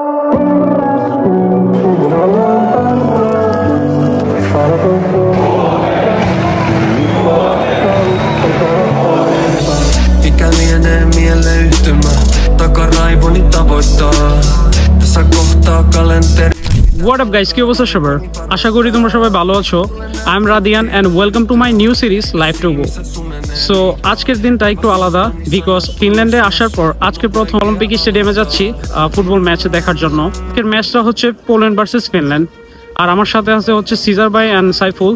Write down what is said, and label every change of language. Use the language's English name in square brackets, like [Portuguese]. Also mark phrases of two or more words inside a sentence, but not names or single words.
[Finnish] Mikä lienee mieleyhtymä, takaraivoni tavoittaa. Tässä kohtaa kalenteri. [English] What up guys, [Bangla] কি অবস্থা সবার? আশা করি তোমরা সবাই ভালো আছো। [English] I am Radian and welcome to my new series Life to Go. [Bangla] সো আজকের দিনটা একটু আলাদা বিকজ ফিনল্যান্ডে আসার পর আজকে প্রথম [English] Olympic stadium [Bangla] যাচ্ছি [English] football match [Bangla] দেখার জন্য। আজকের ম্যাচটা হচ্ছে পোল্যান্ড ভার্সেস ফিনল্যান্ড আর আমার সাথে আছে হচ্ছে সিজার ভাই এন্ড সাইফুল।